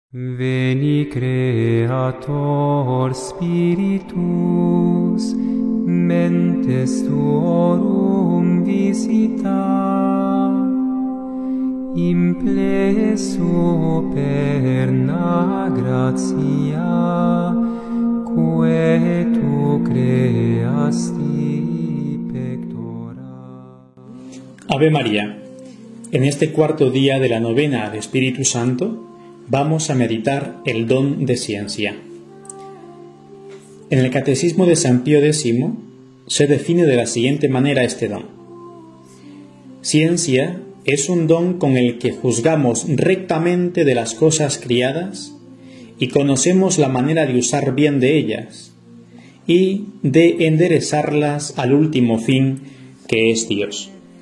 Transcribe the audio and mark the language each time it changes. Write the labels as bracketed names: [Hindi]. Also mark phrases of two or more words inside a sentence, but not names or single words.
[Latin] Veni Creator Spiritus, mentes tuorum visita, impleso perna gratia, quae tu creasti pectora. Ave María. [Spanish] En este cuarto día de la novena de Espíritu Santo, vamos a meditar el don de ciencia. En el Catecismo de San Pío X se define de la siguiente manera este don. Ciencia es un don con el que juzgamos rectamente de las cosas criadas y conocemos la manera de usar bien de ellas y de enderezarlas al último fin, que es Dios.